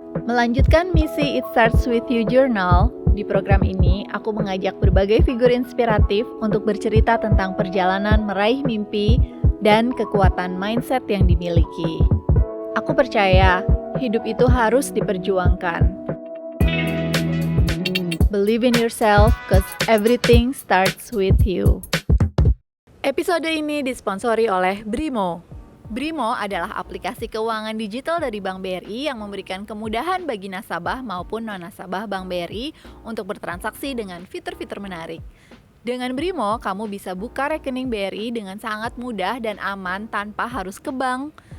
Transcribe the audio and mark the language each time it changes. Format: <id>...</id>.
<id>Melanjutkan misi It Starts With You Journal, di program ini aku mengajak berbagai figur inspiratif untuk bercerita tentang perjalanan meraih mimpi dan kekuatan mindset yang dimiliki. Aku percaya hidup itu harus diperjuangkan.</id> <en>Believe in yourself, cause everything starts with you.</en> <id>Episode ini disponsori oleh Brimo. Brimo adalah aplikasi keuangan digital dari Bank BRI yang memberikan kemudahan bagi nasabah maupun non-nasabah Bank BRI untuk bertransaksi dengan fitur-fitur menarik. Dengan Brimo, kamu bisa buka rekening BRI dengan sangat mudah dan aman tanpa harus ke bank.</id>